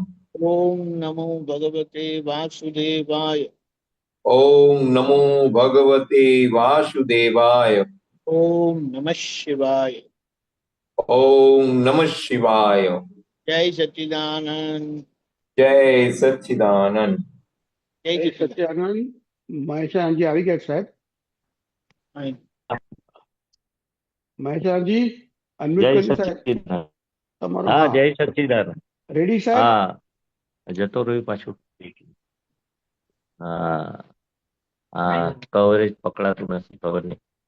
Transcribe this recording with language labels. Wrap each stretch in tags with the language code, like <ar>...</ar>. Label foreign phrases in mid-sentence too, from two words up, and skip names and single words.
<sa>ओम नमो भगवते वासुदेवाय। ओम नमो भगवते वासुदेवाय। ओम नमः शिवाय। ओम नमः शिवाय।</sa> <gu>जय सच्चिदानंद। जय सच्चिदानंद। जय જય सच्चिदानंद। સચ્ચિદાનંદ મહેશાનજી આવી ગયા સાહેબ. મહેશાનજી અનમ્યુટ જય કરી સાહેબ સચ્ચિદાનંદ. તમારું. હા, હા, જય સચ્ચિદાનંદ. રેડી સાહેબ. હા, જતો રહ્યું પાછું. હા, હા, કવરેજ પકડાતું નથી, ખબર નહીં.</gu>